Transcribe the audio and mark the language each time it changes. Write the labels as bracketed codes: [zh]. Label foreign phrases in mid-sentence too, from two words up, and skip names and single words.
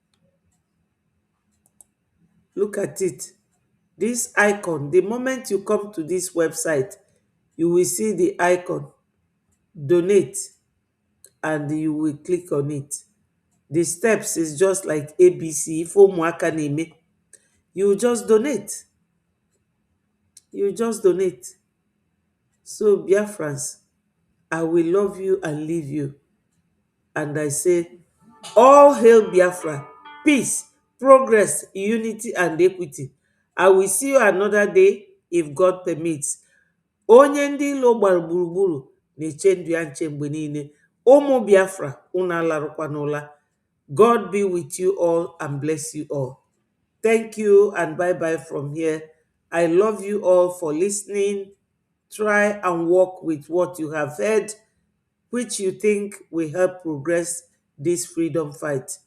[en] Look at it. This icon, the moment you come to this website, you will see the icon, donate, and you will click on it. The steps is just like ABC. [ig] If ụmụaka na-eme, [en] you just donate. You just donate. So, Biafrans, I will love you and leave you. And I say, all hail Biafra, peace, progress, unity, and equity. I will see you another day if God permits. [ig] Onye ndị ilo gbara gburugburu na-eche ndụ ya nche mgbe niile. Ụmụ Biafra, unu alarụkwa n'ụla. [en] God be with you all and bless you all. Thank you and bye-bye from here. I love you all for listening. Try and work with what you have heard, which you think will help progress this freedom fight.